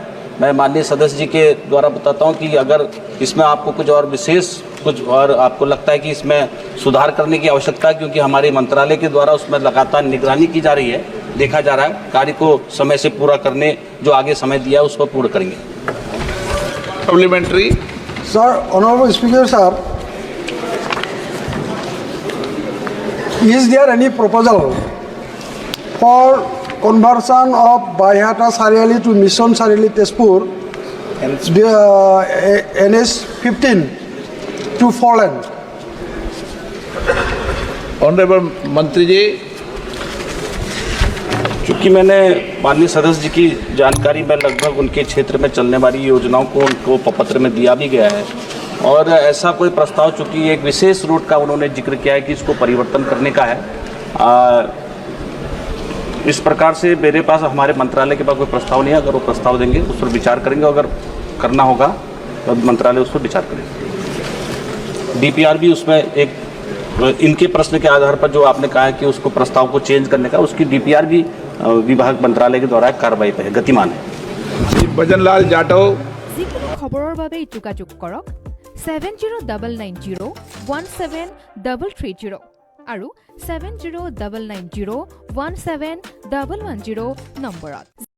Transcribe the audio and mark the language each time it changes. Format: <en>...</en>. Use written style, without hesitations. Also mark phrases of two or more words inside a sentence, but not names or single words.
<hi>मैं माननीय सदस्य जी के द्वारा बताता हूं कि अगर इसमें आपको कुछ और विशेष और आपको लगता है कि इसमें सुधार करने की आवश्यकता है, क्योंकि हमारे मंत्रालय के द्वारा उसमें लगातार निगरानी की जा रही है, देखा जा रहा है, कार्य को समय से पूरा करने जो आगे समय दिया है उसको पूर्ण करेंगे। सप्लीमेंट्री।</hi> <en>Sir, Honorable Speaker, sir, is there any proposal for conversion of Baihata Sariali to Mission Sariali Tezpur, NS 15 to 4 lane?</en> <hi>ऑनरेबल मंत्री जी। चूँकि मैंने माननीय सदस्य जी की जानकारी में लगभग उनके क्षेत्र में चलने वाली योजनाओं को उनको पत्र में दिया भी गया है, और ऐसा कोई प्रस्ताव, चूँकि एक विशेष रूट का उन्होंने जिक्र किया है कि इसको परिवर्तन करने का है, इस प्रकार से मेरे पास, हमारे मंत्रालय के पास कोई प्रस्ताव नहीं है। अगर वो प्रस्ताव देंगे उस पर विचार करेंगे, अगर करना होगा तो मंत्रालय उस पर विचार करेंगे। डीपीआर भी उसमें एक, इनके प्रश्न के आधार पर जो आपने कहा है कि उसको प्रस्ताव को चेंज करने का, उसकी डीपीआर भी विभाग मंत्रालय के द्वारा कार्रवाई पे है, गतिमान है। भजनलाल जाटव।</hi> <as>যিকোনো খবৰৰ বাবে যোগাযোগ কৰক 7099017330 আৰু 7099017110 নম্বৰত।</as>